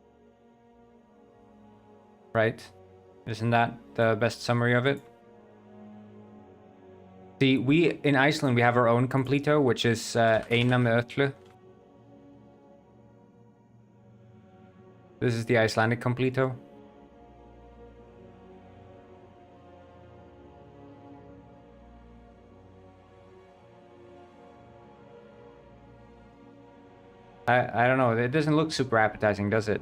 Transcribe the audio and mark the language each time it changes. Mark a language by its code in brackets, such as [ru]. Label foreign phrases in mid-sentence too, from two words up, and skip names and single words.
[en] Right? Isn't that the best summary of it? See, in Iceland, we have our own completo, which is [is] eina með öllu. [en] This is the Icelandic completo. I don't know, it doesn't look super appetizing, does it?